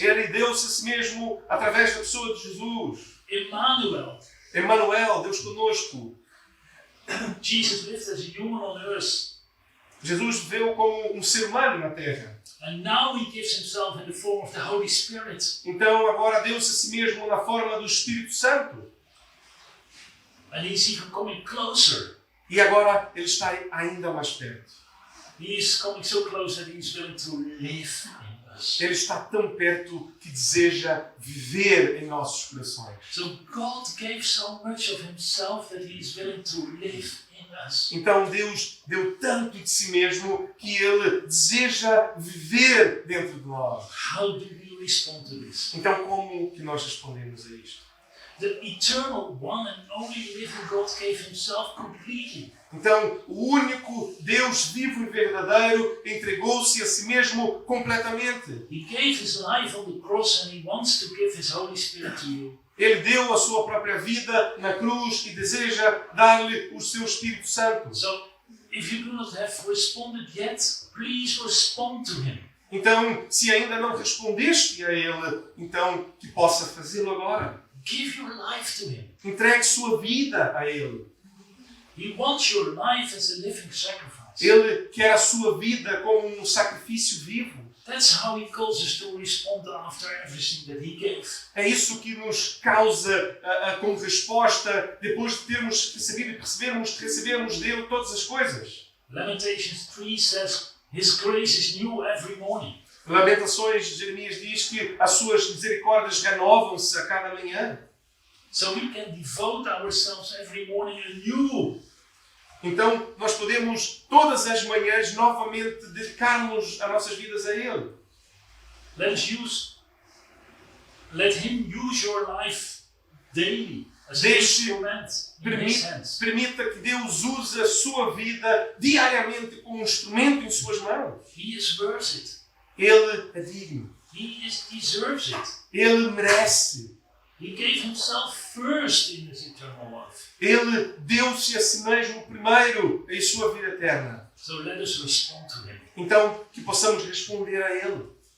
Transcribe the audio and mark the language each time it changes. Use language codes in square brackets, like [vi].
[pt] Ele deu-se a si mesmo através da pessoa de Jesus. Emmanuel. Emmanuel, Deus conosco. [en] Jesus lived as a human on earth. [pt] Jesus viveu como um ser humano na terra. [en] And now He gives Himself in the form of the Holy Spirit. [pt] Então, agora deu-se a si mesmo na forma do Espírito Santo. [en] And He's even coming closer. [pt] E agora Ele está ainda mais perto. [en] He is coming so close that He's willing to live in us. [pt] Ele está tão perto que deseja viver em nossos corações. [en] So God gave so much of Himself that He is willing to live in us. [pt] Então Deus deu tanto de si mesmo que Ele deseja viver dentro de nós. [en] How do we respond to this? [pt] Então como que nós respondemos a isto? [en] The eternal one and only living God gave Himself completely. [pt] Então o único Deus vivo e verdadeiro entregou-se a si mesmo completamente. [en] He gave His life on the cross and He wants to give His Holy Spirit to you. [pt] Ele deu a sua própria vida na cruz e deseja dar-lhe o seu Espírito Santo. [en] So, if you do not have responded yet, please respond to Him. [pt] Então, se ainda não respondeste a Ele, então que possa fazê-lo agora. [en] Give your life to Him. [pt] Entregue sua vida a Ele. [en] He wants your life as a living sacrifice. [pt] Ele quer a sua vida como um sacrifício vivo. [en] That's how He calls us to respond after everything that He gave. [pt] É isso que nos causa como resposta depois de termos recebido e recebermos dele todas as coisas. [en] Lamentations 3 says, His grace is new every morning. [pt] Lamentações de Jeremias diz que as suas misericórdias renovam-se a cada manhã. [en] So we can devote ourselves every morning anew. [pt] Então, nós podemos todas as manhãs novamente dedicarmos as nossas vidas a Ele. [en] Let Him use your life daily as an instrument in His hands. [pt] Permita que Deus use a sua vida diariamente como um instrumento em suas mãos. [en] He is worth it. [pt] Ele é digno. [en] He deserves it. [pt] Ele merece. [en] He gave Himself first in His eternal life. [pt] Ele deu-se a si mesmo primeiro em sua vida eterna. [en] So let us respond to Him. [pt] Então, que possamos responder a Ele.